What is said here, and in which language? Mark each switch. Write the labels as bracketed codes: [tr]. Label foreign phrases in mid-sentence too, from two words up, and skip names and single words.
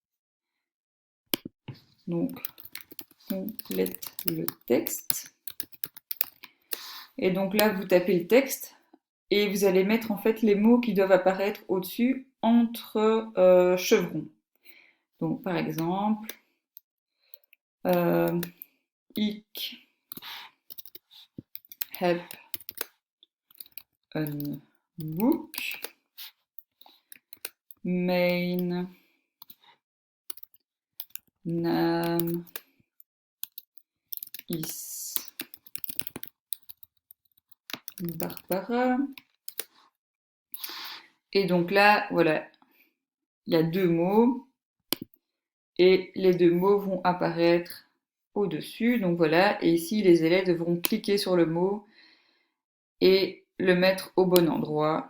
[fr] Donc, complète le texte. Et donc là, vous tapez le texte et vous allez mettre en fait les mots qui doivent apparaître au-dessus entre chevrons. Donc par exemple, [nl] ik heb een boek. Mijn naam is Barbara. [fr] Et donc là, voilà, il y a deux mots et les deux mots vont apparaître au-dessus. Donc voilà, et ici les élèves devront cliquer sur le mot et le mettre au bon endroit.